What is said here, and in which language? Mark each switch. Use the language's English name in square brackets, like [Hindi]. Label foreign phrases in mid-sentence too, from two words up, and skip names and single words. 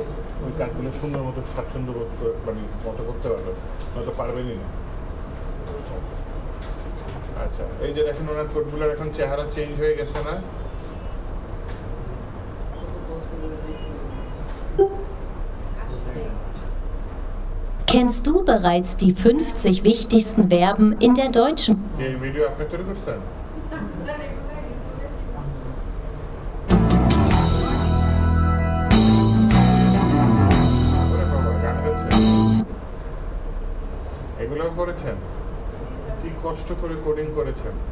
[Bangla] ওই কাজগুলো সুন্দর মতো স্বাচ্ছন্দ্য বোধ মানে মতো করতে পারবেন, নয়তো পারবেনই না। আচ্ছা, এই যে দেখেন ওনার কোডগুলোর এখন চেহারা চেঞ্জ হয়ে গেছে না? আসলে [German] Kennst du bereits die 50 wichtigsten Verben in der deutschen? [Bangla] এই ভিডিও আপনি তৈরি করছেন? স্যার এগুলো করেছিলাম ওরে বাবা, গান গাচ্ছেন? এগুলোও করেছেন? কি কষ্ট করে কোডিং করেছেন?